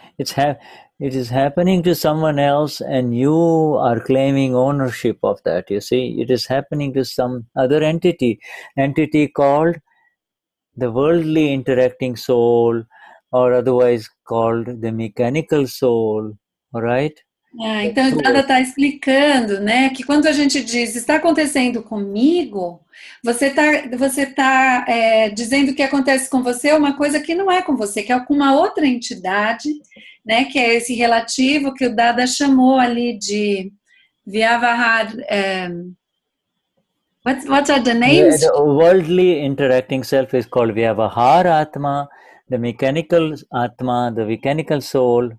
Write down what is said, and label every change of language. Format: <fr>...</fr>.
<en>It is happening to someone else, and you are claiming ownership of that. You see, it is happening to some other entity called the worldly interacting soul, or otherwise called the mechanical soul, all right?</en> <pt>Então, o Dada está explicando, né, que quando a gente diz, está acontecendo comigo, você tá dizendo que acontece com você uma coisa que não é com você, que é com uma outra entidade, né, que é esse relativo que o Dada chamou ali de Vyavahar</pt> <en>What are the names? The worldly interacting self is called Vyavahara Atma, the mechanical Atma, the mechanical soul.</en>